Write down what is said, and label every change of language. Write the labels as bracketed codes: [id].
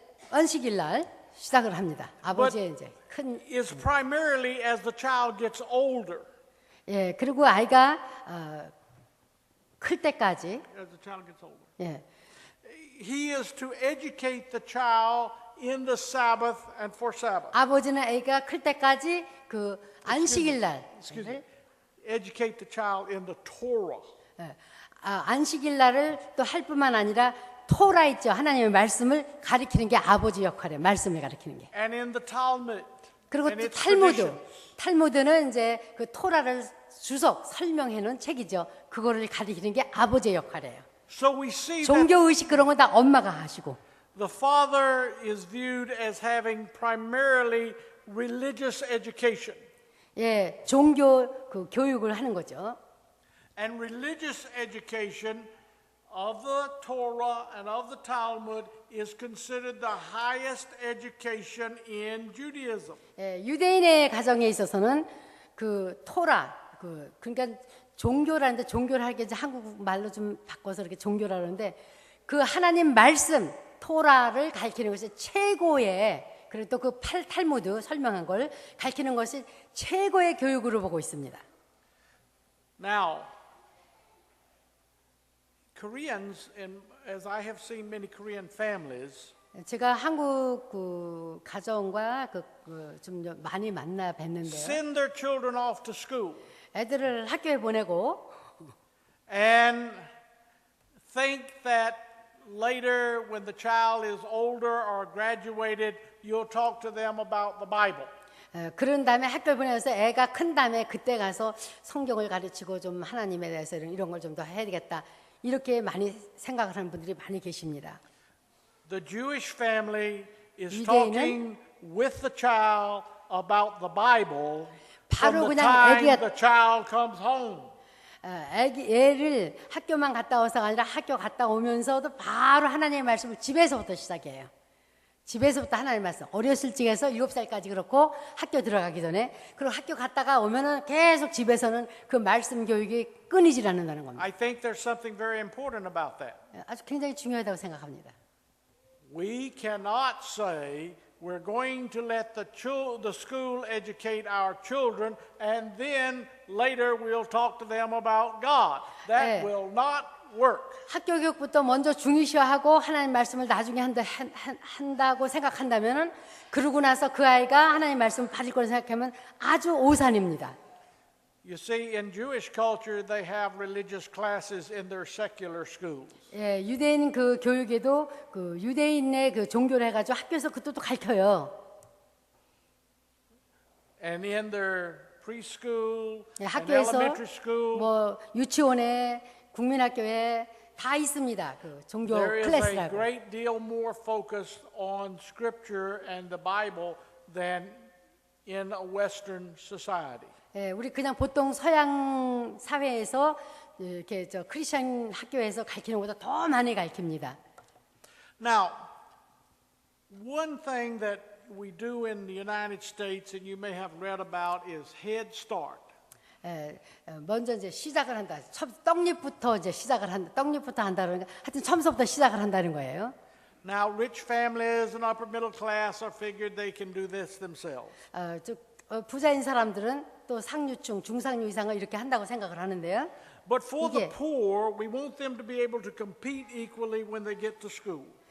[ko] 안식일 날 시작을 합니다. 아버지의 이제 큰 [en] Is primarily as the child gets older. [ko] 그리고 아이가 클 때까지 [en] As the child gets older. [ko] 예, [en] He is to educate the child in the Sabbath and for Sabbath. [ko] 아버지는 아이가 클 때까지 그 안식일 날 [en] Excuse me. Educate the child in the Torah. [ko] 안식일 날을 또 할 뿐만 아니라 토라 있죠. 하나님의 말씀을 가르치는 게 아버지 역할이에요. 말씀을 가르치는 게. [en] And in the Talmud. [ko] 그리고 [en] and [ko] 또 [en] its traditions. [ko] 탈무드는 이제 그 토라를 주석 설명해 놓은 책이죠. 그거를 가르치는 게 아버지의 역할이에요. [en] So we see that [ko] 종교 의식 그런 건 다 엄마가 하시고. [en] the father is viewed as having primarily religious education. [ko] 예, 종교 그 교육을 하는 거죠. [en] And religious education of the Torah and of the Talmud is considered the highest education in Judaism. [ko] 예, 유대인의 가정에 있어서는 그 토라 그러니까 종교라는데 종교를 하게 이제 한국 말로 좀 바꿔서 이렇게 종교라 그러는데 그 하나님 말씀 토라를 가르치는 것이 최고의 그리고 또 그 탈무드 설명한 걸 가르치는 것이 최고의 교육으로 보고 있습니다. [en] Now, Koreans, as I have seen many Korean families, [ko] 제가 한국 그 가정과 좀 많이 만나 뵀는데요. [en] send their children off to school [ko] 애들을 학교에 보내고 [en] and think that later when the child is older or graduated, you'll talk to them about the Bible. [ko] 그런 다음에 학교를 보내서 애가 큰 다음에 그때 가서 성경을 가르치고 좀 하나님에 대해서 이런 걸 좀 더 해야 되겠다. 이렇게 많이 생각을 하는 분들이 많이 계십니다. [en] The Jewish family is [ko] 유대인은 [en] talking with the child about the Bible [ko] 바로 [en] from the [ko] 그냥 [en] time [ko] 애기가 [en] the child comes home. [ko] 애를 학교만 갔다 와서가 아니라 학교 갔다 오면서도 바로 하나님의 말씀을 집에서부터 시작해요. 집에서부터 하나님의 말씀. 어렸을 적에서 7살까지 그렇고 학교 들어가기 전에 그리고 학교 갔다가 오면은 계속 집에서는 그 말씀 교육이 끊이질 않는다는 겁니다. [en] I think there's something very important about that. [ko] 아주 굉장히 중요하다고 생각합니다. [en] We cannot say we're going to let the school educate our children and then later we'll talk to them about God. That will not work. [ko] 학교 교육부터 먼저 중요시하고 하나님 말씀을 나중에 한다고 생각한다면은 그러고 나서 그 아이가 하나님 말씀을 받을 거라고 생각하면 아주 오산입니다. [en] You see, in Jewish culture, they have religious classes in their secular schools. [ko] 예, 유대인 그 교육에도 그 유대인의 그 종교를 해가지고 학교에서 그것도 가르쳐요. [en] And in their preschool, [ko] 예, [en] and [ko] 학교에서 [en] elementary school, [ko] 뭐 유치원에 국민학교에 다 있습니다. 그 종교 [en] there is a [ko] 클래스라고. [en] great deal more focus on Scripture and the Bible than in a Western society. [ko] 예, 우리 그냥 보통 서양 사회에서 이렇게 저 크리스천 학교에서 가르치는 것보다 더 많이 가르칩니다. [en] Now, one thing that we do in the United States, and you may have read about, is Head Start. [ko] 예, 먼저 이제 시작을 한다. 떡잎부터 이제 시작을 한다. 떡잎부터 한다는 거. 하여튼 처음부터 시작을 한다는 거예요. [en] Now, rich families and upper middle class are figured they can do this themselves. [ko] 부자인 사람들은 또 상류층, 중상류 이상을 이렇게 한다고 생각을 하는데요. [en] But for the [ko] 이게- [en] poor, we want them to be able to compete equally when they get to school.